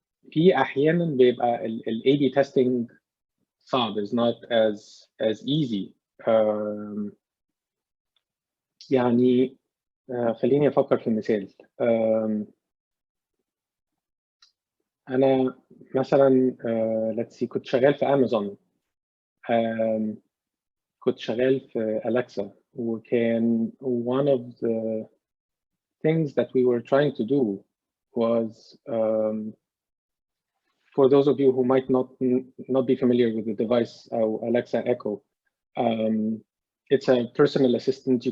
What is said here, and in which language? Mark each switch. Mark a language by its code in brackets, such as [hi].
[ar] في أحيانا بيبقى ال A/B testing صعب, [en] is not as easy. [ar] يعني خليني أفكر في المثال. أنا مثلا [en] let's see [ar] كنت شغال في أمازون, كنت شغال في أليكسا, وكان [en] one of the things that we were trying to do was for those of you who might not be familiar with the device Alexa Echo, it's a personal assistant.